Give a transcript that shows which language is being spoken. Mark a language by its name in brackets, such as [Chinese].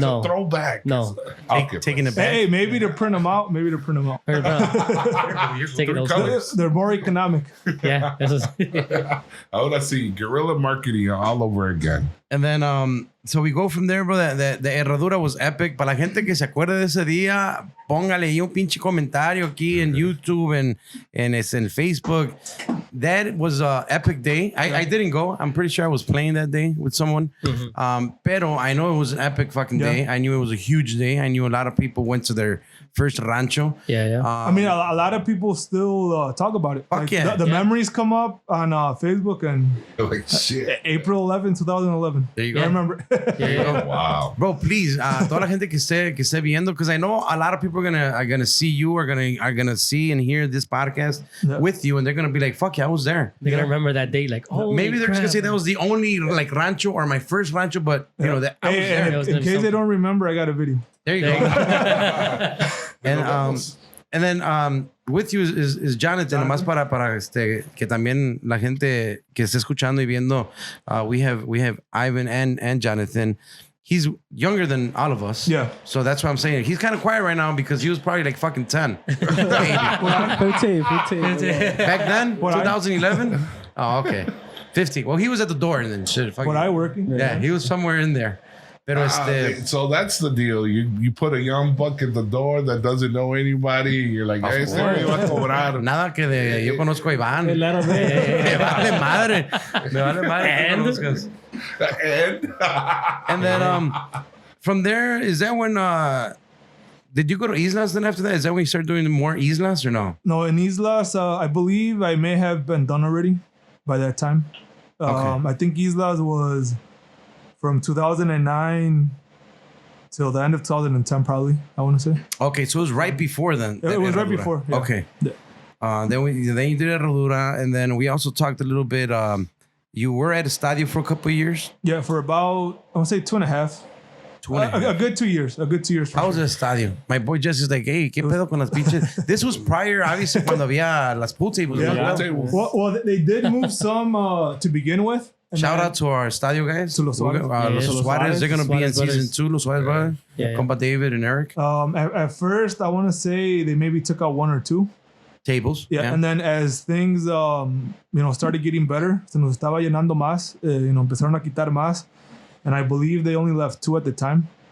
[English] no. a throwback. No. Okay, Taking it back. Hey, maybe to print them out. Heard about taking those. colors. They're more economic. Yeah. [Spanish] Ahora sí, [English] guerrilla marketing all over again. And then, so we go from there, bro. The herradura was epic. [Spanish] Para la gente que se acuerde de ese día, póngale ahí un pinche comentario aquí en YouTube and en Facebook. [English] That was a epic day. I didn't go. I'm pretty sure I was playing that day with someone. Pero I know it was an epic fucking day. I knew it was a huge day. I knew a lot of people went to their first rancho. Yeah. I mean, a lot of people still talk about it. Fuck Like, yeah. The memories come up on Facebook and Like, shit. April 11, 2011. There you go. I remember. There you go. Wow. Bro, please, [Spanish] toda la gente que esté viendo, [English] because I know a lot of people are gonna see you, are gonna see and hear this podcast with you, and they're gonna be like, "Fuck yeah, I was there." They're gonna remember that day, like, oh, Maybe they're just gonna say that was the only like rancho or my first rancho, but you know that I was Hey, there. That was in case something. they don't remember, I got a video. There you go. And then with you is Jonathan, [Spanish] nomás para que también la gente que esté escuchando y viendo, [English] we have Ivan and Jonathan. He's younger than all of us. Yeah. So that's what I'm saying. He's kind of quiet right now because he was probably like fucking 10. Maybe. 15. Back then, What I- 2011? Oh, okay. 50. Well, he was at the door and then shit. Fucking, When I working. yeah, he was somewhere in there. [Spanish] Pero [English] So that's the deal. You put a young buck at the door that doesn't know anybody. You're like, hey, [Spanish] este me va a cobrar. nada que yo conozco a Iván. El lado de- Me vale madre. Me vale madre que conozcas. [English] And then from there, is that when did you go to Islas then after that? Is that when you started doing more Islas or no? No, in Islas, I believe I may have been done already by that time. Okay. I think Islas was from 2009 till the end of 2010, probably, I want to say. Okay, so it was right before then. It was right before, yeah. Okay. Yeah. Then you did Herradura, and then we also talked a little bit. You were at Estadio for a couple of years. Yeah, for about, I want to say 2.5. 2.5. A good 2 years. A good 2 years. For I was sure. at Estadio. My boy Jess is like, hey, [Spanish] ¿qué pedo con las pinches? [English] This was prior, obviously, [Spanish] cuando había las [English] pool tables. Yeah. [Spanish] ¿no? [English] Well, they did move some to begin with. And Shout then- out to our Estadio guys. To Los Suarez. Los Los Suarez. They're going to be in Suarez brothers. season 2. Los Suarez brothers. Yeah. Compa David and Eric. At first, I want to say they maybe took out 1 or 2. Tables. Yeah, and then as things, started getting better, [Spanish] se nos estaba llenando más, empezaron a quitar más, [English] and I believe they only left 2 at the time.